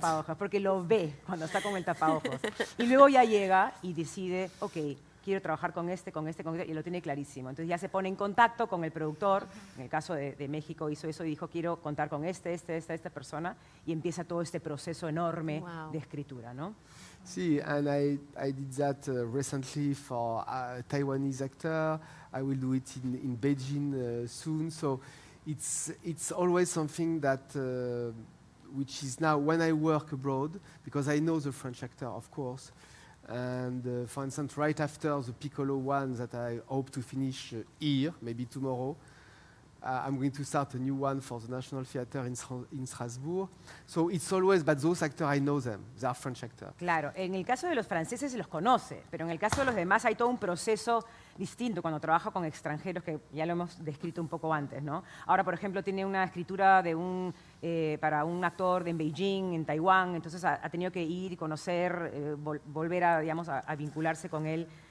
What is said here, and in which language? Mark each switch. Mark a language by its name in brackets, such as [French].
[Spanish] tapabocas, porque lo ve cuando está con el tapabocas. Y luego ya llega y decide, ok, quiero trabajar con este, y lo tiene clarísimo. Entonces ya se pone en contacto con el productor, en el caso de México hizo eso y dijo, quiero contar con esta persona, y empieza todo este proceso enorme de escritura, ¿no? [English] See, and I did that recently for a Taiwanese actor. I will do it in Beijing soon. So it's always something that, which is now when I work abroad, because I know the French actor, of course. And for instance, right after the Piccolo one that I hope to finish here, maybe tomorrow, I'm going to start a new one for the National Theatre in Strasbourg. So it's always, but those actors, I know them. They are French actors. [Spanish] Claro, en el caso de los franceses se los conoce, pero en el caso de los demás hay todo un proceso distinto cuando trabaja con extranjeros, que ya lo hemos descrito un poco antes, ¿no? Ahora, por ejemplo, tiene una escritura para un actor en Beijing, en Taiwán, entonces ha tenido que ir y conocer, volver a vincularse con él.